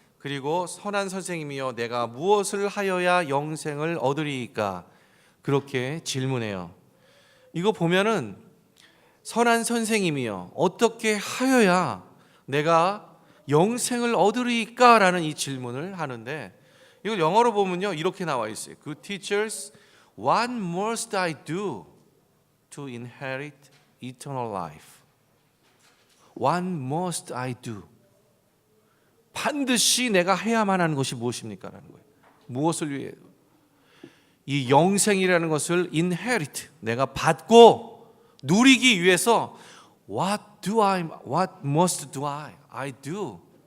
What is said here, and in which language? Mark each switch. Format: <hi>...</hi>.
<ko>그리고 선한 선생님이여, 내가 무엇을 하여야 영생을 얻으리이까? 그렇게 질문해요. 이거 보면은 선한 선생님이여, 어떻게 하여야 내가 영생을 얻으리이까? 라는 이 질문을 하는데, 이걸 영어로 보면요, 이렇게 나와 있어요.</ko> <en>Good teachers, what must I do to inherit eternal life? What must I do?</en> <ko>반드시 내가 해야만 하는 것이 무엇입니까? 라는 거예요. 무엇을 위해? 이 영생이라는 것을 inherit, 내가 받고 누리기 위해서</ko> <en>what must I do?</en>